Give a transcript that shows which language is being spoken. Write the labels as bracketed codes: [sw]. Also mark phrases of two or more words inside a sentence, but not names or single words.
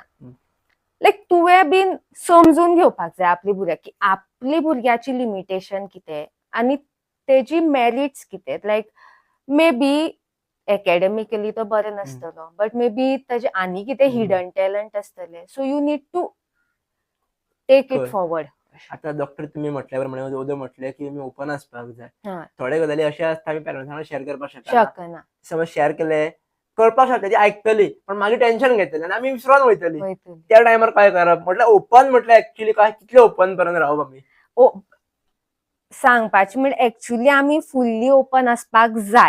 [kok] लायक तुवें बीन समजून घेवपाक जाय आपली भुरग्यां की आपली भुरग्याची लिमिटेशन कितें आनी तेजी मेरिट्स कितें. [en] like maybe academically [kok] तो बरो नासतलो, [en] but maybe [kok] ताजे आनी कितें हिडन टॅलंट आसतलें. [en] so you need to take it forward. [kok] आता डॉक्टर तुम्ही म्हटल्यावर म्हटले की तुम्ही ओपन आसपाक जाय. थोडे गजाली अशें आसता आमी पेरंट्सां शेअर करपाक शकना. समज शेअर केले कळपाक शकता ती आयकतली, पण मागीर टेन्शन घेतली आनी आमी विसरोन वयतली. त्या टायमार काय करप म्हटल्यार ओपन म्हटल्यार एक्चुअली काय कितले ओपन पर्यंत रावप आमी? सांगपाचें म्हणजे एक्चुअली आमी [en] fully open [kok] आसपाक जाय.